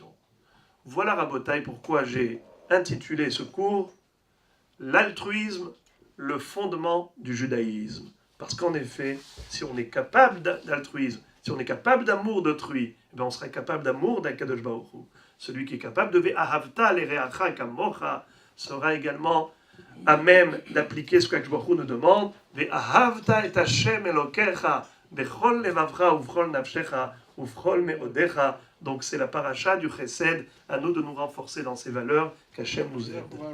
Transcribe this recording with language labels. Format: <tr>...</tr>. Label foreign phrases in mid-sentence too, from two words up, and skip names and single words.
<fr>Voilà, Rabotai, pourquoi j'ai intitulé ce cours « L'altruisme, le fondement du judaïsme ». Parce qu'en effet, si on est capable d'altruisme, si on est capable d'amour d'autrui, eh bien on sera capable d'amour d'Akadosh Baruch Hu. Celui qui est capable de «</fr> <he>ואהבת לרעך כמוך</he> <fr>» sera également à même d'appliquer ce qu'Akadosh Baruch Hu nous demande «</fr> <he>ואהבת את השם אלוהיך בכל לבבך ובכל נפשך ובכל מאודך</he> <fr>» Donc c'est la paracha du Chesed, à nous de nous renforcer dans ces valeurs, qu'Hachem nous aide.</fr>